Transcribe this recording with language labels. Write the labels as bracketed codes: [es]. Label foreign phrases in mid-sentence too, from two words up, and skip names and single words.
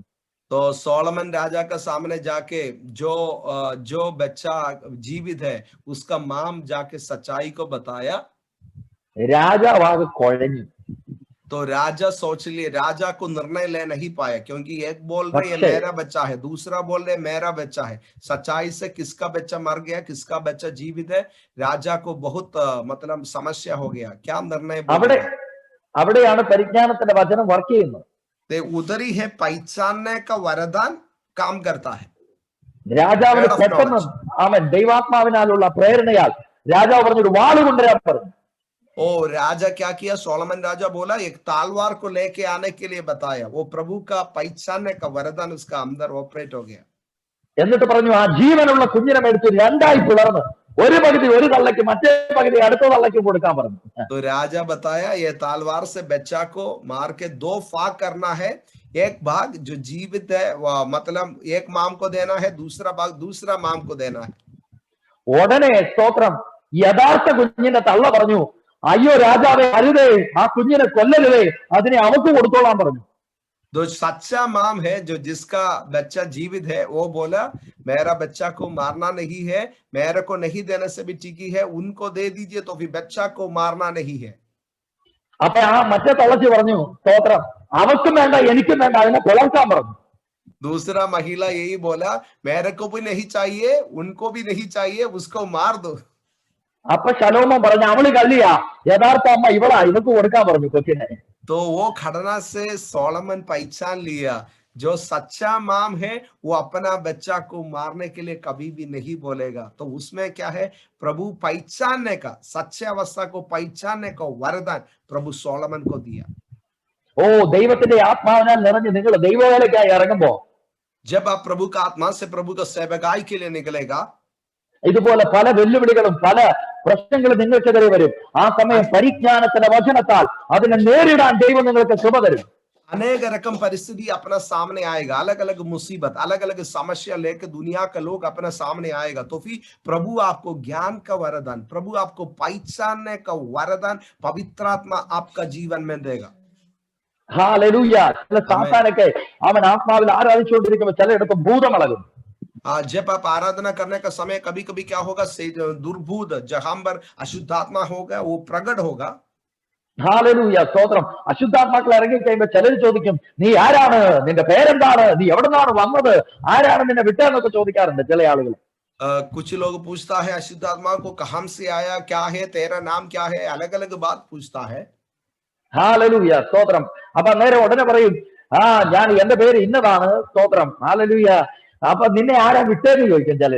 [hi] तो सोलोमन राजा का सामने जाके जो बच्चा जीवित है उसका माम जाके सच्चाई को बताया. [ml] രാജാവാകെ കുഴഞ്ഞു. [hi] तो राजा सोच लिए, राजा को निर्णय ले नहीं पाया, क्योंकि एक बोल रहे मेरा बच्चा है, दूसरा बोल रहे मेरा बच्चा है. सच्चाई से किसका बच्चा मर गया, किसका बच्चा जीवित है, राजा को बहुत मतलब समस्या हो गया. क्या निर्णय? [ml] അവിടെയാണ് പരിജ്ഞാനത്തിന്റെ വചനം വർക്ക് ചെയ്യുന്നത്. [hi] उधर ही है पहचानने का वरदान काम करता है. [ml] രാജാവിന് പെട്ടെന്ന് അവൻ ദൈവാത്മാവിനാലുള്ള പ്രേരണയാൽ രാജാവ് പറഞ്ഞൊരു വാള് കൊണ്ടുവരാൻ പറഞ്ഞു. [hi] ओ राजा क्या किया? सोलोमन राजा बोला एक तलवार को लेके आने के लिए बताया. वो प्रभु का पहचानने का वरदान उसका अंदर ऑपरेट हो गया. [ml] എന്നിട്ട് പറഞ്ഞു ആ ജീവനുള്ള കുഞ്ഞിനെ എടുത്ത് രണ്ടായി പിളർന്ന് ഒരു പകുതി ഒരു തള്ളയ്ക്ക് മറ്റേ പകുതി അടുത്ത തള്ളയ്ക്ക് കൊടുക്കാൻ പറഞ്ഞു. [hi] तो राजा बताया ये तलवार से बच्चा को मार के दो भाग करना है. एक भाग जो जीवित है मतलब एक माम को देना है, दूसरा भाग दूसरा माम को देना है. [ml] ഉടനെ സ്തോത്രം യഥാർത്ഥ കുഞ്ഞിന്റെ തള്ള പറഞ്ഞു അയ്യോ രാജാവേ അരുതേ, ആ കുഞ്ഞിനെ കൊല്ലരുതേ, അതിനെ അവക്ക് കൊടുത്തോളാൻ പറഞ്ഞു. [hi] जो सच्चा माम है, जो जिसका बच्चा जीवित है, वो बोला मेरा बच्चा को मारना नहीं है, मेरे को नहीं देने से भी ठीक है, उनको दे दीजिए, तो फिर बच्चा को मारना नहीं है. [ml] അപ്പൊ ആ മറ്റേ തള്ളച്ചി പറഞ്ഞു സ്തോത്രം അവക്കും വേണ്ട എനിക്കും വേണ്ട, അതിനെ കൊളർക്കാൻ പറഞ്ഞു. [hi] दूसरा महिला यही बोला मेरे को भी नहीं चाहिए, उनको भी नहीं चाहिए, उसको मार दो. [ml] അപ്പൊ ശലോമോൻ പറഞ്ഞു അവള് കള്ളിയാ, യഥാർത്ഥ അമ്മ ഇവളാ, ഇവക്ക് കൊടുക്കാൻ പറഞ്ഞു കൊച്ചിനെ. [hi] तो वो घटना से सोलोमन पहचान लिया जो सच्चा माम है वो अपना बच्चा को मारने के लिए कभी भी नहीं बोलेगा। तो उसमें क्या है, प्रभु पहचानने का, सच्चे अवस्था को पहचानने का वरदान प्रभु सोलोमन को दिया। [ml] ഓ, ദൈവത്തിന്റെ ആത്മാവിനാൽ നിറഞ്ഞ് നിങ്ങൾ ദൈവവേലയ്ക്കായി ഇറങ്ങുമ്പോ, [hi] जब आप प्रभु का आत्मा से प्रभु का सेवकाई के लिए निकलेगा, [ml] ഇതുപോലെ പല വെല്ലുവിളികളും പല പ്രശ്നങ്ങളും നിങ്ങൾക്കെതിരെ വരും. ആ സമയം പരിജ്ഞാനത്തിന്റെ വചനത്താൽ അതിനെ നേരിടാൻ ദൈവം നിങ്ങൾക്ക് കൃപ തരും. [hi] अनेक रकम परिस्थिति अपना सामने आएगा, अलग अलग मुसीबत, अलग अलग समस्या लेकर दुनिया का लोग अपना सामने आएगा। तो फिर प्रभु आपको ज्ञान का वरदान, प्रभु आपको पहचानने का वरदान पवित्र आत्मा आपका जीवन में देगा। [ml] ഹല്ലേലൂയ. ചില സാത്താനൊക്കെ അവൻ ആത്മാവിൽ ആരാധിച്ചുകൊണ്ടിരിക്കുമ്പോൾ ചിലയിടത്ത് ഭൂതമിളകും. [hi] जब आप आराधना करने का समय कभी कभी क्या होगा, दुर्भूत जहां पर अशुद्धात्मा होगा वो प्रकट होगा। [ml] ഹല്ലേലൂയ, സ്തോത്രം. അശുദ്ധാത്മാക്കൾ ഇറങ്ങി കഴിയുമ്പോൾ ചിലർ ചോദിക്കും, നീ ആരാണ്, നിന്റെ പേരെന്താണ്, നീ എവിടെ നിന്നാണ് വന്നത്, ആരാണ് നിന്നെ വിട്ടതെന്നൊക്കെ ചോദിക്കാറുണ്ട് ചില ആളുകൾ. [hi] कुछ लोग पूछता है अशुद्ध आत्मा को, कहां से आया, क्या है तेरा नाम, क्या है, अलग अलग बात पूछता है। [ml] ഹല്ലേലൂയ, സ്തോത്രം. അപ്പൊ നേരെ ഉടനെ പറയും, ഞാൻ എന്റെ പേര് ഇന്നതാണ്, സ്തോത്രം. ഹല്ലേലൂയ. അപ്പൊ നിന്നെ ആരാ വിട്ടേന്ന് ചോദിക്കും ചിലര്.